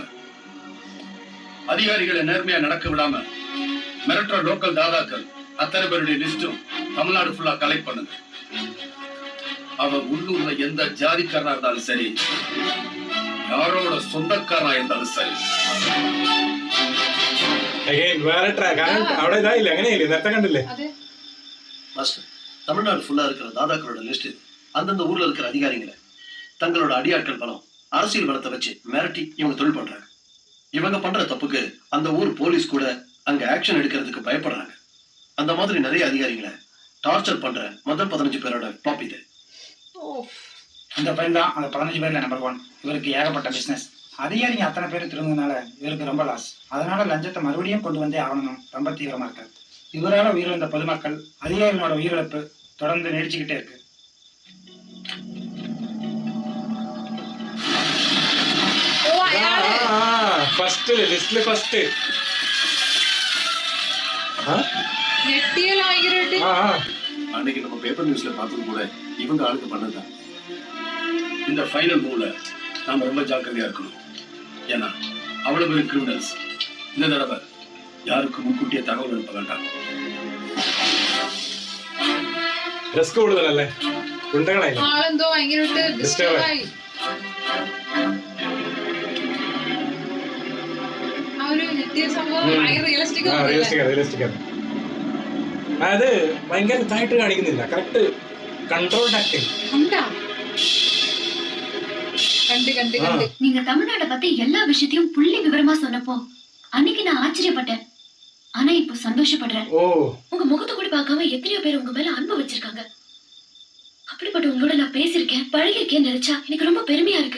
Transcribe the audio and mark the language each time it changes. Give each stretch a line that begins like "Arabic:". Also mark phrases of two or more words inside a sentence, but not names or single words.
Tamil: அதிகாரிகளை நேர்மையா நடக்க விடாம மிரட்டுற லோக்கல் தாதாக்கள் அத்தனை பேருடைய லிஸ்டும் தமிழ்நாடு ஃபுல்லா கலெக்ட் பண்ணுங்க. அவன் உள்ளூர்ல எந்த ஜாதிக்காரனா இருந்தாலும் சரி, யாரோட சொந்தக்காரனா இருந்தாலும் சரி.
Malayalam: വേറെ ട്രാക്ക് അവിടെ ഇതായില്ല, അങ്ങനെയല്ലേ നേരത്തെ കണ്ടില്ലേ?
Tamil: தமிழ்நாடு ஃபுல்லா இருக்கிற தாதாக்களோட லிஸ்ட் அந்தந்த ஊர்ல இருக்கிற அதிகாரிகளை தங்களோட அடியாட்கள் பணம், அரசியல் பணத்தை வச்சு மிரட்டி இவங்க தொழில் பண்றாங்க. இவங்க பண்ற தப்புக்கு அந்த ஊர் போலீஸ் கூட அங்க ஆக்ஷன் எடுக்கிறதுக்கு பயப்படுறாங்க. அந்த மாதிரி நிறைய அதிகாரிகளை டார்ச்சர் பண்ற முதல் 15 பேரோட டாப் இது. அந்த பையன் தான் அந்த 15 பேர்ல நம்பர் 1. இவருக்கு ஏகப்பட்ட பிசினஸ். அதிகாரிங்க அத்தனை பேர் திருந்ததுனால இவருக்கு ரொம்ப லாஸ். அதனால லஞ்சத்தை மறுபடியும் கொண்டு வந்தே ஆகணும் ரொம்ப தீவிரமா இருக்காரு. இவரால உயிரிழந்த பொதுமக்கள், அதிகாரிகளோட உயிரிழப்பு தொடர்ந்து நீடிச்சுக்கிட்டே இருக்கு.
Malayalam: ഫസ്റ്റ് ലിസ്റ്റില് ഫസ്റ്റ്
Tamil: அன்னைக்கு நம்ம பேப்பர் நியூஸ்ல பார்த்தது கூட இவங்க ஆளுக்கு பண்ணதுதான். இந்த ஃபைனல் மூவ்ல நாம ரொம்ப ஜாக்கிரதையா இருக்கணும். ஏன்னா அவ்வளவு பேர் கிரிமினல்ஸ். இந்த தடவை யாருக்கும் முன்கூட்டிய தகவல் அனுப்ப வேண்டாம்.
Malayalam: റിസ്ക് കൂടുതലല്ലേ, ഗുണ്ടകളായില്ലേ? ആളെന്തോ ഭയങ്കരമായിട്ട് ഡിസ്റ്റർബ് ആയി. ആ ഒരു നിത്യ സംഭവം ഭയങ്കര റിയലിസ്റ്റിക് റിയലിസ്റ്റിക്. അത് ഭയങ്കര ഇതായിട്ട് കാണിക്കുന്നില്ല,
English: correct controlled acting.
Tamil: கண்டு நீங்க தமிழ்நாட்டை பத்தி எல்லா விஷயத்தையும் புள்ளி விவரமா சொன்னப்போ அன்னைக்கு நான் ஆச்சரியப்பட்டேன். ஆனா இப்போ சந்தோஷப்படுறேன். உங்க முகத்தை கூட பார்க்காம எத்தனையோ பேர் உங்க மேல அன்பு வச்சிருக்காங்க. அப்படிப்பட்ட உங்களோட நான் பேசிருக்கேன், பழகிருக்கேன்னு நினைச்சா எனக்கு ரொம்ப பெருமையா இருக்கு.